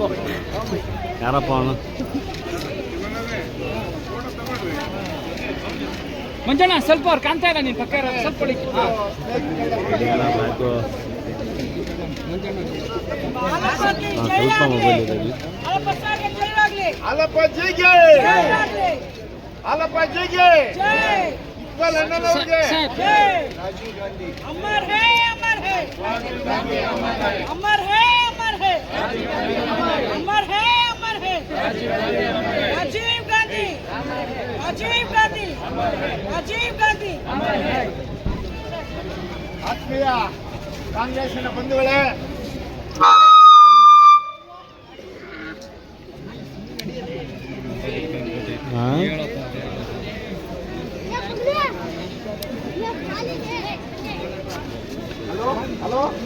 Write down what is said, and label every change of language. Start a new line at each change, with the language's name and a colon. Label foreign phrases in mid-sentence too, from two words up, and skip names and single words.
Kannada: ಯಾರಪ್ಪ ಅವನು? ಮಂಜಣ್ಣ ಸ್ವಲ್ಪ ಅವ್ರು ಕಾಣ್ತಾ ಇಲ್ಲ, ನೀನು ಪಕ್ಕ ಇರೋದು ಸ್ವಲ್ಪ ಹೊಡಿ. ಸ್ವಲ್ಪ ಮೊಬೈಲ್ ಇದೆ ಇಲ್ಲಿ.
Hindi: राजीव गांधी अमर है, अमर है, अमर है, अमर है, अमर है, अमर है, राजीव गांधी, राजीव गांधी, राजीव गांधी.
Kannada: ಆತ್ಮೀಯ ಕಾಂಗ್ರೆಸ್ಸಿನ ಬಂಧುಗಳೇ, ಹಲೋ,